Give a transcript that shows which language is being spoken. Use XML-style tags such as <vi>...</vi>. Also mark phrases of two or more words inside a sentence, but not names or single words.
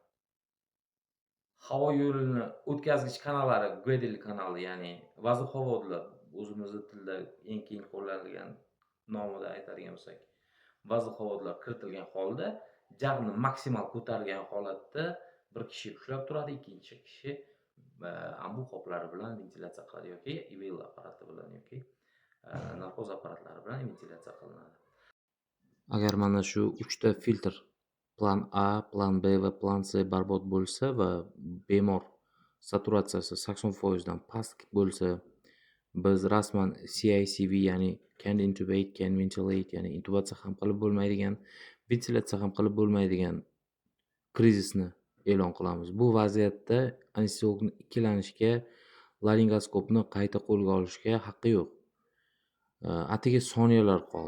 <uz>havo yo'lini o'tkazgich kanallari, Gödel kanali, ya'ni vazohovodlar, o'zimizning tilda eng keng qo'llanilgan nomida aytadigan bo'lsak, vazohovodlar kiritilgan holda jag'ni maksimal ko'targan holatda bir kishi ushlab turadi, ikkinchi kishi ambu qoplari bilan ventilyatsiya qiladi yoki IVL apparati bilan yoki narkoz apparatlari bilan ventilyatsiya qilinadi. Agar mana shu 3 ta filtr, plan A, plan B va plan C barbod bo'lsa va bemor saturatsiyasi 80% dan past bo'lsa, biz rasman CICV, ya'ni</uz> <en>can intubate, can ventilate,</en> <uz>ya'ni intubatsiya ham qilib bo'lmaydigan, ventilyatsiya ham qilib bo'lmaydigan krizisni e'lon qilamiz. Bu vaziyatda anesteziologni ikkilanishga, laringoskopni qayta qo'lga olishga haqqi yo'q. Atigi soniyalar qoldi.</uz>